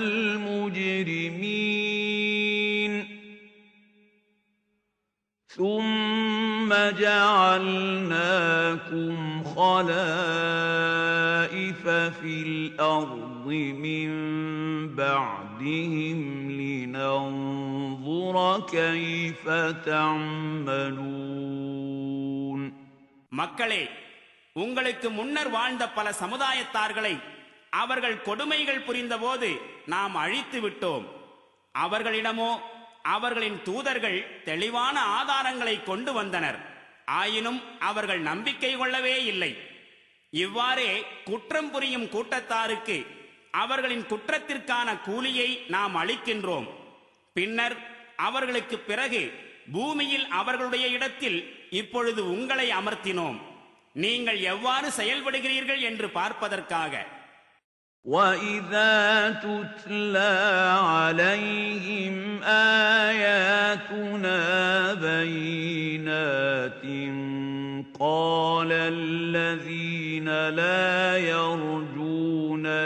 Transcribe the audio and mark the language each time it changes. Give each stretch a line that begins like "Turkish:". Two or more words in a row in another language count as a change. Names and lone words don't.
Arabic: الْمُجْرِمِينَ ثُمَّ جَعَلْنَاكُمْ خَلَائِفَ فِي الْأَرْضِ مِنْ بَعْدِهِمْ لِنَنْظُرَ كَيْفَ تَعْمَلُونَ
Tamil: மக்களே, உங்களுக்கு முன்னர் வாழ்ந்த பல சமுதாயத்தார்களை அவர்கள் கொடுமைகள் புரிந்தபோது நாம் அழித்து விட்டோம். அவர்களிடமோ அவர்களின் தூதர்கள் தெளிவான ஆதாரங்களை கொண்டு வந்தனர். ஆயினும் அவர்கள் நம்பிக்கை கொள்ளவே இல்லை. இவ்வாறே குற்றம் புரியும் கூட்டத்தாருக்கு அவர்களின் குற்றத்திற்கான கூலியை நாம் அளிக்கின்றோம். பின்னர் அவர்களுக்கு பிறகு பூமியில் அவர்களுடைய இடத்தில் இப்பொழுது உங்களை அமர்த்தினோம். நீங்கள் எவ்வாறு செயல்படுகிறீர்கள் என்று பார்ப்பதற்காக.
Arabic: وَإِذَا تُتْلَى عَلَيْهِمْ آيَاتُنَا بَيِّنَاتٍ قَالَ الَّذِينَ لَا يَرْجُونَ